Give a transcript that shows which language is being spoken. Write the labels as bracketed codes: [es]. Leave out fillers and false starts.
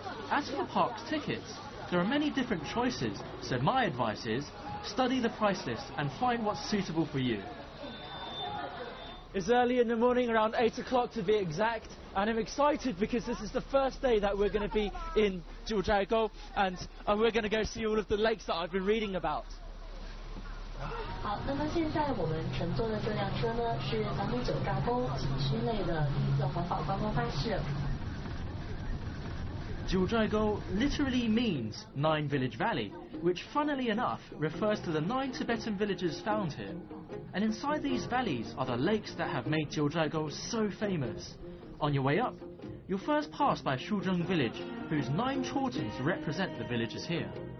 [en] As for the park's tickets, there are many different choices, so my advice is, study the price list and find what's suitable for you. It's early in the morning, around 8 o'clock to be exact, and I'm excited because this is the first day that we're going to be in JIUZHAIGOU, and we're going to go see all of the lakes that I've been reading about. [zh] 好，那么现在我们乘坐的这辆车呢，是咱们九寨沟景区内的绿色环保观光巴士。 [en] JIUZHAIGOU literally means 9 Village Valley, which funnily enough refers to the 9 Tibetan villages found here. And inside these valleys are the lakes that have made JIUZHAIGOU so famous. On your way up, you'll first pass by Shuzheng village, whose 9 chortens represent the villages here.